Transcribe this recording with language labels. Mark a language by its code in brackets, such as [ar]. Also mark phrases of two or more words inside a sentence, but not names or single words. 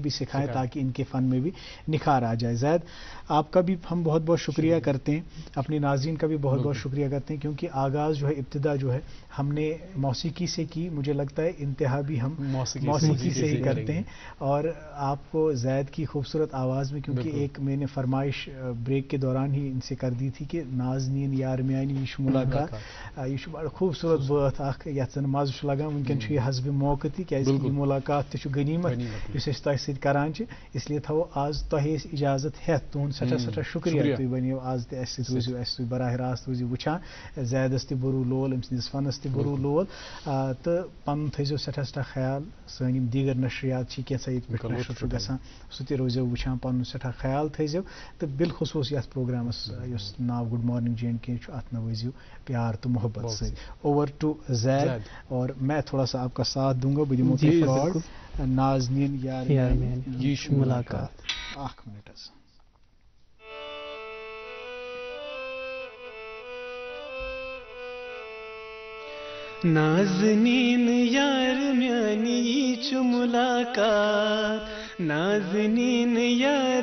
[ur] بھی سکھائیں تاکہ ان کے فن میں بھی نکھار آ جائے زید آپ کا بھی ہم بہت بہت شکریہ کرتے ہیں اپنے ناظرین کا بھی بہت بہت شکریہ کرتے ہیں کیونکہ آغاز جو ہے ابتدا جو ہے ہم نے موسیقی سے کی مجھے لگتا ہے انتہا بھی ہم موسیقی سے ہی کرتے ہیں اور آپ کو زید کی خوبصورت آواز میں کیونکہ ایک میں نے فرمائش بریک کے دوران ہی ان سے کر دی تھی کہ [ks] نازنین یار میانی یہ ملاقات یہ بڑا خوبصورت بات اخ یتھ زن مزہ لگان ونکن یہ حسب موقع تہ کیازِ یہ ملاقات تہ غنیمت یس أسۍ تۄہہِ سۭتۍ کران چھِ اسلیے تھاوو آز تۄہہِ أسۍ اجازت ہیتھ تُہُنٛد سٮ۪ٹھاہ سٮ۪ٹھاہ شُکریہ تُہۍ بنیو آز تہِ اَسہِ سۭتۍ روٗزِو اَسہِ سۭتۍ براہ راست روٗزِو وٕچھان زیدس تہِ بوٚروٗ لول أمۍ سٕنٛدِس فنس تہِ بوٚروٗ لول تہٕ پنُن تھٲیزیو سٮ۪ٹھاہ سٮ۪ٹھاہ خیال سٲنۍ یِم دیٖگر نشریات چھِ کینٛژھا ییٚتہِ پٮ۪ٹھ نشر چھُ گژھان سُہ تہِ روٗزیو وٕچھان پنُن سٮ۪ٹھاہ خیال تھٲیزیو تہٕ بالخصوٗص یتھ پروگرامس یُس ناو گڈ مارننگ JNK چھُ اتھ نوٲزیو پیار تہٕ محبت سۭتۍ [en] over to [ks] زید [ur] اور میں تھوڑا سا آپ کا ساتھ دوں گا [ks] بہٕ دِمو تۄہہِ فراڈ نازنین یار یہ ملاقات اکھ منٹ حظ نازنین یار میانی چھ ملاقات نازنین یار